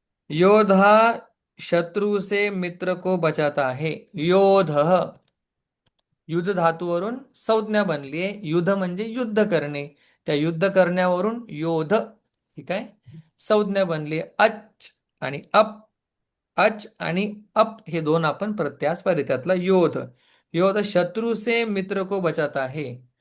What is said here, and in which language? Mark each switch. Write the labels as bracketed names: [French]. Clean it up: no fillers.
[Hindi] योद्धा शत्रु से मित्र को बचाता है. [Marathi] योध युद्ध धातूवरून संज्ञा बनली आहे. युद्ध म्हणजे युद्ध करणे. त्या युद्ध करण्यावरून योध, ठीक आहे, संज्ञा बनली आहे. अच आणि अप, अच आणि अप हे दोन आपण प्रत्यास पाहिले. त्यातला योध. [Hindi] योध शत्रु से मित्र को बचाता है.